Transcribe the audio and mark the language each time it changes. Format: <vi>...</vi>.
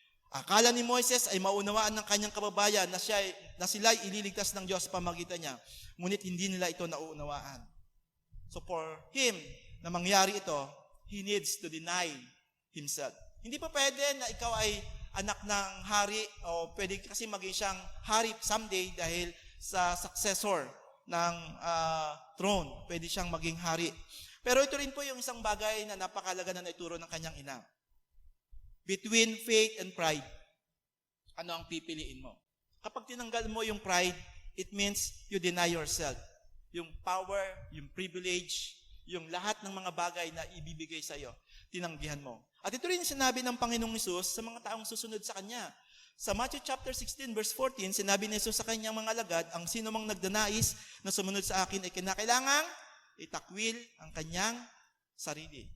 <tl>Akala ni Moises ay maunawaan ng kanyang kababayan na sila'y ililigtas ng Diyos sa pamagitan niya. Ngunit hindi nila ito nauunawaan.</tl> <en>So for him</en> <tl>na mangyari ito,</tl> <en>he needs to deny himself.</en> <tl>Hindi pa pwede na ikaw ay anak ng hari o pwede kasi maging siyang hari someday dahil sa successor ng throne. Pwede siyang maging hari. Pero ito rin po yung isang bagay na napakalaga na naituro ng kanyang ina.</tl> <en>Between faith and pride,</en> <tl>ano ang pipiliin mo? Kapag tinanggal mo yung pride,</tl> <en>it means you deny yourself.</en> <tl>Yung power, yung privilege, yung lahat ng mga bagay na ibibigay sa iyo, tinanggihan mo. At ito rin sinabi ng Panginoong Hesus sa mga taong susunod sa Kanya. Sa Matthew chapter 16 verse 14, sinabi ni Jesus sa kanyang mga alagad, ang sino mang nagdanais na sumunod sa akin ay kinakailangang itakwil ang kanyang sarili.</tl>